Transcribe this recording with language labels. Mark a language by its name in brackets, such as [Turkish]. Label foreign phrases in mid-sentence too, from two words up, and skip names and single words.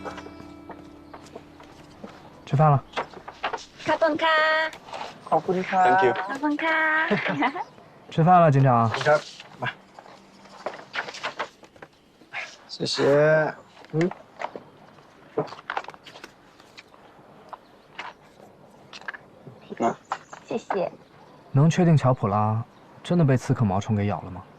[Chinese] 吃饭了。卡顿卡， [Thai] ขอบคุณค่ะ [English] Thank you。 [Chinese] 卡顿卡。吃饭了，警长。来，谢谢。谢谢。能确定乔普拉真的被刺客毛虫给咬了吗？